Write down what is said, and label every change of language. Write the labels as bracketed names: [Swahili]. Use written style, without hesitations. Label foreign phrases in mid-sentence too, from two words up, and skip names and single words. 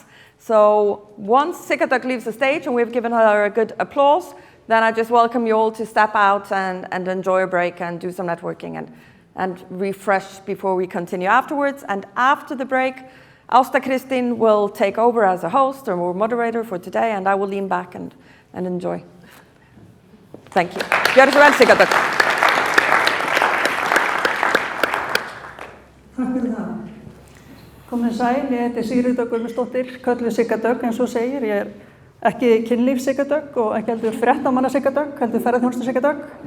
[English] So once Sigardök leaves the stage and we've given her a good applause, then I just welcome you all to step out and enjoy a break and do some networking and refresh before we continue afterwards. And after the break, Ásta Kristín will take over as a host or moderator for today, and I will lean back and enjoy. Thank you. [Icelandic] Gjörðu svo vel, Sigardök. Takk fyrir það. Komið sæl, ég heiti Sigríður Guðmundsdóttir, kölluð Sigga Dögg eins og segir. Ég er ekki kynlífs Sigga Dögg og ekki heldur fréttamanna Sigga Dögg, heldur ferðaþjónustu Sigga Dögg.